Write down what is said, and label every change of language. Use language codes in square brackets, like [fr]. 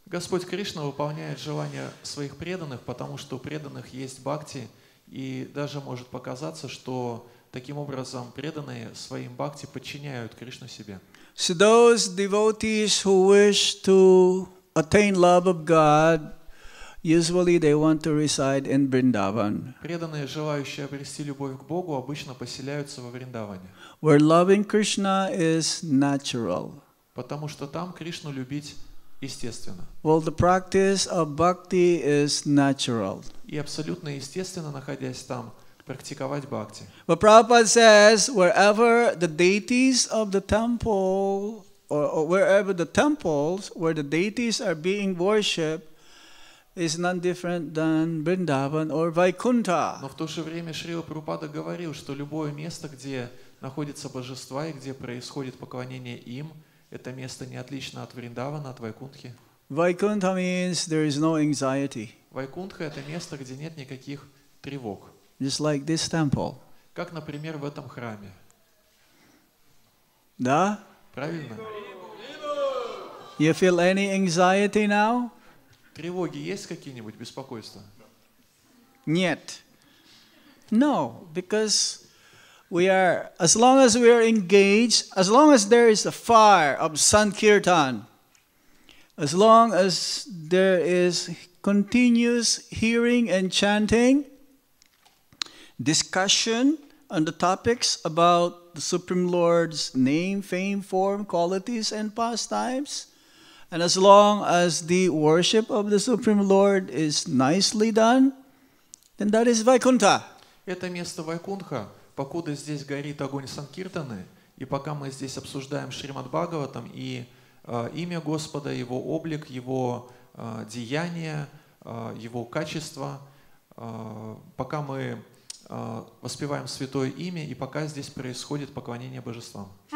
[ru] Господь Кришна выполняет желания своих преданных, потому что у преданных есть бхакти, и даже может показаться, что таким образом преданные своим бхакти подчиняют Кришну себе. [en] So those devotees who wish to attain love of God, usually they want to reside in Vrindavan, [ru] Преданные, желающие обрести любовь к Богу, обычно поселяются во Вриндаване, [en] where loving Krishna is natural. [ru] потому что там Кришну любить естественно. [en] Well, the practice of bhakti is natural. [ru] И абсолютно естественно, находясь там, практиковать бхакти. [en] But Prabhupada says, wherever the deities of the temple, or wherever the temples where the deities are being worshipped, is none different than Vrindavan or Vaikuntha. [ru] Но в то же время Шрила Прабхупада говорил, что любое место, где находятся божества и где происходит поклонение им, это место не отлично от Вриндавана, от Вайкунтхи. [en] Vaikuntha means there is no anxiety, [ru] Вайкунтха — это место, где нет никаких тревог. [en] just like this temple. [ru] Как, например, в этом храме. Да? Правильно? [en] You feel any anxiety now? [ru] Тревоги есть какие-нибудь, беспокойства? Нет. [en] No, because we are, as long as we are engaged, as long as there is a fire of Sankirtan, as long as there is continuous hearing and chanting, discussion on the topics about the Supreme Lord's name, fame, form, qualities, and pastimes, and as long as the worship of the Supreme Lord is nicely done, then that is Vaikuntha. [ru] Это место Вайкунтха, покуда здесь горит огонь Санкиртаны, и пока мы здесь обсуждаем Шримад Бхагаватам и имя Господа, Его облик, Его деяния, Его качества, пока мы воспеваем Святое Имя, и пока здесь происходит поклонение божествам.